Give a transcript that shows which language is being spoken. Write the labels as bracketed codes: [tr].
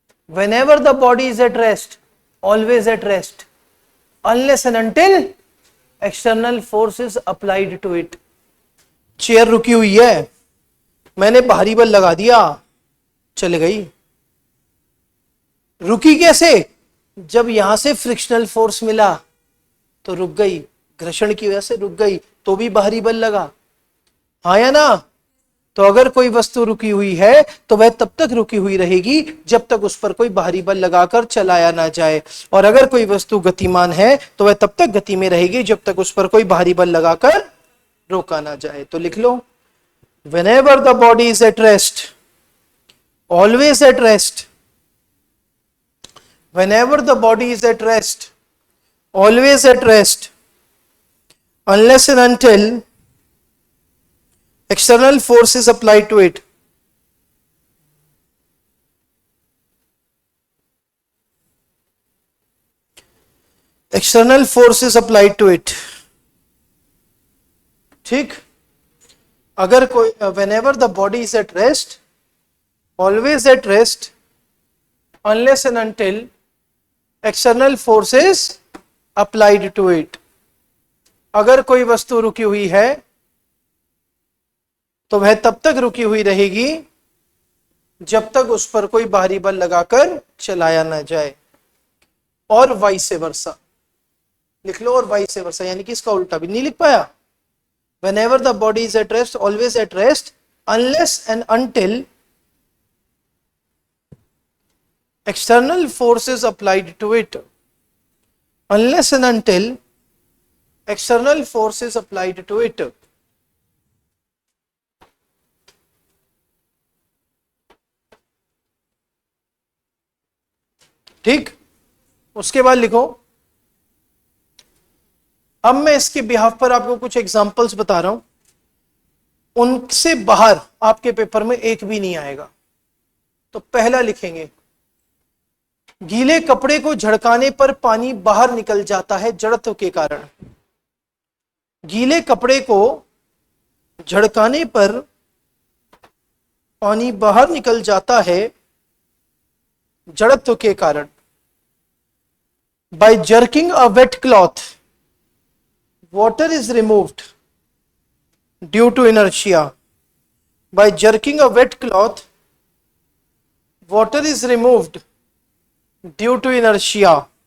[en] whenever the body is at rest, always at rest, unless and until external force is applied to it। [hi] Chair रुकी हुई है, मैंने भारी बल लगा दिया, चले गई। रुकी कैसे? जब यहां से फ्रिक्शनल फोर्स मिला, तो रुक गई, घर्षण की वजह से रुक गई, तो भी बाहरी बल लगा, हाँ या ना। तो अगर कोई वस्तु रुकी हुई है तो वह तब तक रुकी हुई रहेगी जब तक उस पर कोई बाहरी बल लगाकर चलाया ना जाए, और अगर कोई वस्तु गतिमान है तो वह तब तक गति में रहेगी जब तक उस पर कोई बाहरी बल लगाकर रोका ना जाए। तो लिख लो, [en] whenever the body is at rest, always at rest, whenever the body is at rest, always at rest, unless and until external force is applied to it. External force is applied to it. [hi] ठीक, अगर कोई [en] whenever the body is at rest, always at rest, unless and until external force is applied to it. [hi] अगर कोई वस्तु रुकी हुई है तो वह तब तक रुकी हुई रहेगी जब तक उस पर कोई बाहरी बल लगाकर चलाया ना जाए, और वाइस वर्सा लिख लो, और वाइस वर्सा यानी कि इसका उल्टा भी नहीं लिख पाया। [en] Whenever the body is at rest, always at rest, unless and until external force is applied to it. Unless and until external force is applied to it. [hi] ठीक, उसके बाद लिखो, अब मैं इसके बिहाफ पर आपको कुछ एग्जांपल्स बता रहा हूं, उनसे बाहर आपके पेपर में एक भी नहीं आएगा। तो पहला लिखेंगे, गीले कपड़े को झड़काने पर पानी बाहर निकल जाता है जड़त्व के कारण। गीले कपड़े को झड़काने पर पानी बाहर निकल जाता है जड़त्व के कारण। [en] By jerking a wet cloth, water is removed due to inertia. By jerking a wet cloth, water is removed due to inertia.